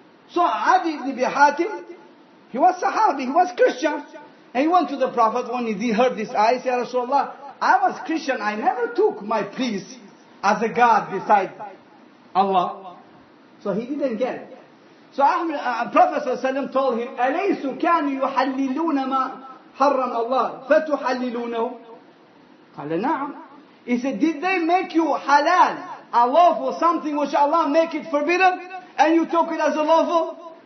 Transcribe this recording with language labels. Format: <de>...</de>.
<en>So Adi ibn Hatim, he was Sahabi, he was Christian. And he went to the Prophet when he heard this ayah. He said, Rasulullah, I was Christian, I never took my priest as a God beside Allah. So he didn't get it. So Prophet ﷺ told him,</en> <ar>أَلَيْسُ كَانُوا يُحَلِّلُونَ مَا حَرَّمَ اللَّهُ فَتُحَلِّلُونَهُ قال نعم.</ar> <en>He said, did they make you halal, a lawful, something which Allah make it forbidden, and you took it as a lawful?</en>